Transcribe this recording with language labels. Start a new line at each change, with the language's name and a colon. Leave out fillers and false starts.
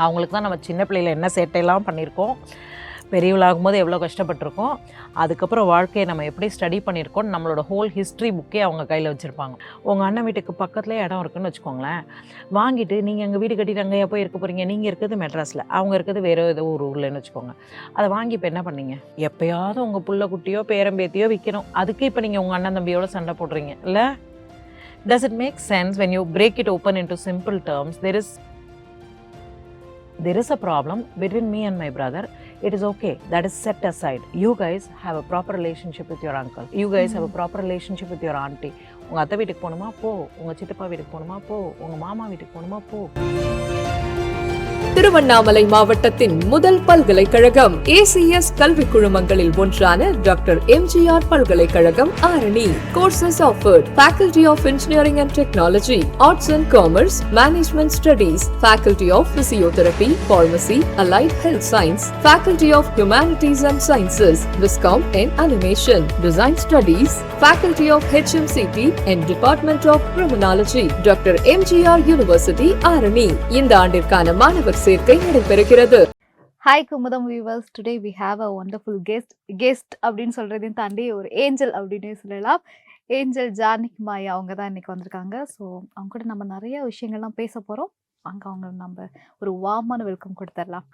Tamil: அவங்களுக்கு தான் நம்ம சின்ன பிள்ளையில என்ன சேட்டையெல்லாம் பண்ணியிருக்கோம், பெரியவளாகும் போது எவ்வளோ கஷ்டப்பட்டிருக்கோம், அதுக்கப்புறம் வாழ்க்கையை நம்ம எப்படி ஸ்டடி பண்ணியிருக்கோம், நம்மளோட ஹோல் ஹிஸ்ட்ரி புக்கே அவங்க கையில் வச்சுருப்பாங்க. உங்கள் அண்ணன் வீட்டுக்கு பக்கத்துலேயே இடம் இருக்குன்னு வச்சுக்கோங்களேன், வாங்கிட்டு நீங்கள் எங்கள் வீடு கட்டிட்டு அங்கேயா போய் இருக்க போகிறீங்க, நீங்கள் இருக்கிறது மெட்ராஸில், அவங்க இருக்கிறது வேறு ஏதோ ஒரு ஊர்லன்னு வச்சுக்கோங்க. அதை வாங்கி இப்போ என்ன பண்ணீங்க, எப்போயாவது உங்கள் புள்ள குட்டியோ பேரம்பேத்தியோ விற்கணும், அதுக்கு இப்போ நீங்கள் உங்கள் அண்ணன் தம்பியோட சண்டை போடுறீங்க இல்லை?
English: Does it make sense when you break it open into simple terms? There is a problem between me and my brother. It is okay. That is set aside. You guys have a proper relationship with your uncle. You guys have a proper relationship with your auntie.
Tamil: உங்கள் அத்தை வீட்டுக்கு போகணுமா போ, உங்கள் சித்தப்பா வீட்டுக்கு போகணுமா போ, உங்கள் மாமா வீட்டுக்கு போகணுமா போ. திருவண்ணாமலை மாவட்டத்தின் முதல் பல்கலைக்கழகம் ACS கல்வி குழுமங்களில் ஒன்றான டாக்டர் MGR பல்கலைக்கழகம் Arani.
English: Courses offered: Faculty of Engineering and Technology, Arts and Commerce, Management Studies, Faculty of Physiotherapy, Pharmacy, Allied Health Science, Faculty of Humanities and Sciences, Viscom and Animation, Design Studies, Faculty of HMCT and Department of Criminology, Dr. MGR University Arani.
Tamil: இந்த ஆண்டிற்கான மாணவர் சேர்க்கை நடைபெறுகிறது.
English: hi Kumudam viewers, today we have a wonderful guest
Tamil: அப்படின்னு சொல்கிறதையும் தாண்டி ஒரு angel அப்படின்னே சொல்லலாம். ஏஞ்சல் ஜானகி மாயா அவங்க தான் இன்றைக்கி வந்திருக்காங்க. ஸோ அவங்க கூட நம்ம நிறைய விஷயங்கள்லாம் பேச போகிறோம். அங்கே அவங்க நம்ம ஒரு வார்மான வெல்கம் கொடுத்துடலாம்.